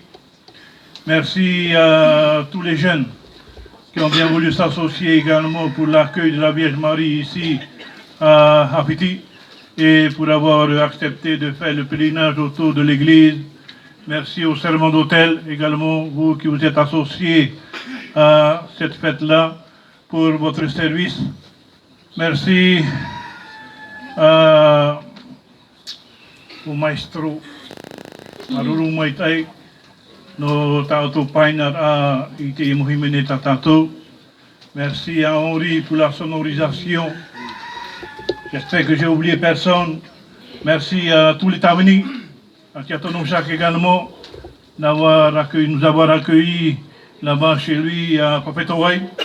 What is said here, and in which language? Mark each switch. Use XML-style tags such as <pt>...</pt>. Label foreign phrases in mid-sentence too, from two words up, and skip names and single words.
<fr>Merci à tous les jeunes qui ont bien voulu s'associer également pour l'accueil de la Vierge Marie ici à Apiti et pour avoir accepté de faire le pèlerinage autour de l'église. Merci au serment d'hôtel également, vous qui vous êtes associés à cette fête-là pour votre service. Merci au maestro Maruru Maitai, no Tato Painar à Ite Mohimene Tatato. Merci à Henri pour la sonorisation. J'espère que j'ai oublié personne. Merci à tous les Tavani, à Tiatono Jacques également, nous avoir accueillis là-bas chez lui à Papetowai.</fr>